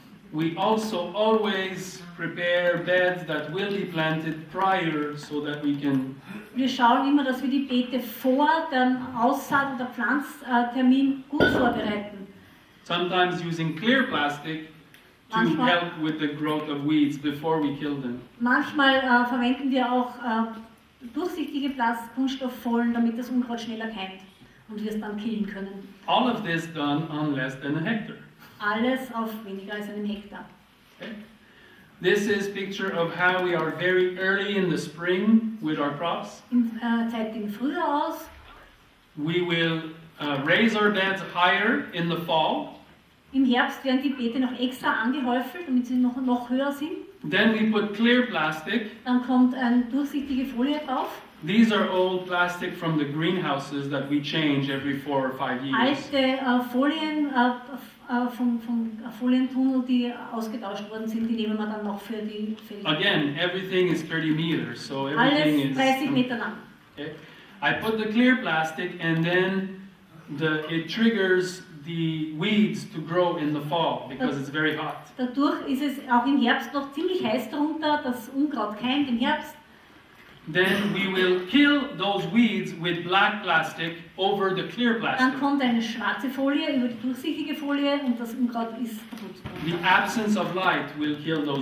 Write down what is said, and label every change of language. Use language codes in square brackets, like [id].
[en] We also always prepare beds that will be planted prior so that we can [de] Wir schauen immer, dass wir die Beete vor dem Aussaat- oder Pflanztermin gut vorbereiten. [en] sometimes using clear plastic to [de] Manchmal- [en] help with the growth of weeds before we kill them. [de] Manchmal verwenden wir auch durchsichtige Kunststofffolien, damit das Unkraut schneller keimt und wir es dann killen können. [en] All of this done on less than a hectare. [de] Alles auf weniger als einem Hektar. [en] Okay? This is picture of how we are very early in the spring with our crops. [de] Im zeitigen Frühjahr aus. [en] We will raise our beds higher in the fall. [de] Im Herbst werden die Beete noch extra angehäufelt, damit sie noch höher sind. [en] Then we put clear plastic. [de] Dann kommt eine durchsichtige Folie drauf. [en] These are old plastic from the greenhouses that we change every 4 or 5 years. [de] Alte Folien vom Folientunnel, die ausgetauscht worden sind, die nehmen wir dann noch für die Felder. [en] Again, everything is 30 meters, so everything is. [de] 30 Meter lang. [en] Okay. I put the clear plastic and then it triggers the weeds to grow in the fall because it's very hot. [de] Dadurch ist es auch im Herbst noch ziemlich heiß drunter, das Unkraut keimt im Herbst. [en] Then we will kill those weeds with black plastic over the clear [de] Dann [en] plastic. [de] kommt eine schwarze Folie über die durchsichtige Folie und das Unkraut ist kaputt. [en] The absence of light will kill those